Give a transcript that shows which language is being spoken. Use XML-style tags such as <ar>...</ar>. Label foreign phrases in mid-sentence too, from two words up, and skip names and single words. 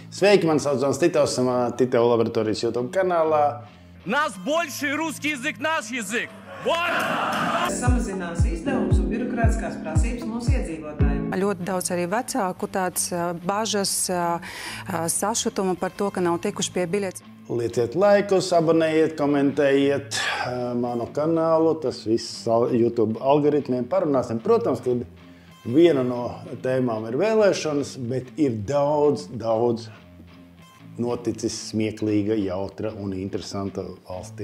<lv>Sveiki, man sauc Zons Titovs, esam Tito laboratorijas YouTube kanālā.</lv> <ru>Нас больше русский язык, наш язык. Вот!</ru> <lv>Samazinās izdevumus un birokrātiskās prasības mūsu iedzīvotājiem. Ļoti daudz arī vecāku tāds bažas, sašutuma par to, ka nav tikuši pie biļetes. Lieciet laikus, abonējiet, komentējiet manu kanālu. Tas viss YouTube algoritmiem parunāsim. Protams, ka viena no tēmām ir vēlēšanas, bet ir daudz noticis smieklīga, jautra un interesanta valstī.</lv>